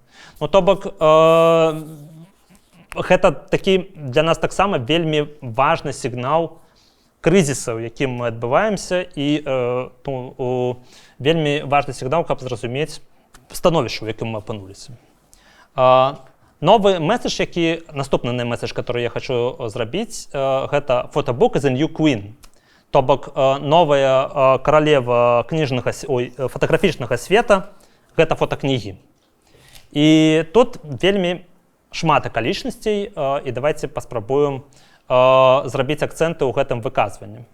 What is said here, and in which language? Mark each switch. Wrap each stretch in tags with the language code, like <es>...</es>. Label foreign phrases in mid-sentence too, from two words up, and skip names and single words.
<be>То бок, гэта такі для нас таксама вельмі важны сігнал крызіса, у якім мы адбываемся, і вельмі важны сігнал, каб зразумець становішча, у якім мы апынуліся. Новы месседж, наступны месседж, который я хочу зрабіць, гэта</be> <en>«Photobook is a new queen».</en> <be>То бок, новая каралева фотаграфічнага света – гэта фотакнігі. І тут вельмі шмат акалічнасцей, і давайте паспрабуем зрабіць акцэнты ў гэтым выказванні.</be>